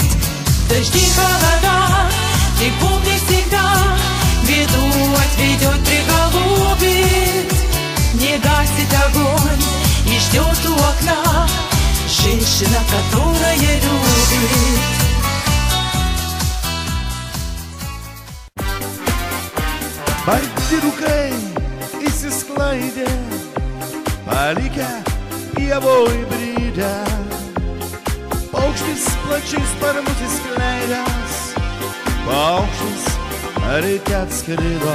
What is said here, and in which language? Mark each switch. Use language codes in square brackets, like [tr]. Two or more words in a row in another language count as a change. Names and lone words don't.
[ru] Дожди, холода, ты помни всегда, беду отведет, приголубит. Не гасит огонь и ждет у окна, женщина, которая любит. [lt] Baigi rūkai įsisklaidė, palikę pievoj brydę. Paukštis plačiais sparnus įskleidęs, paukštis ryte atskrido.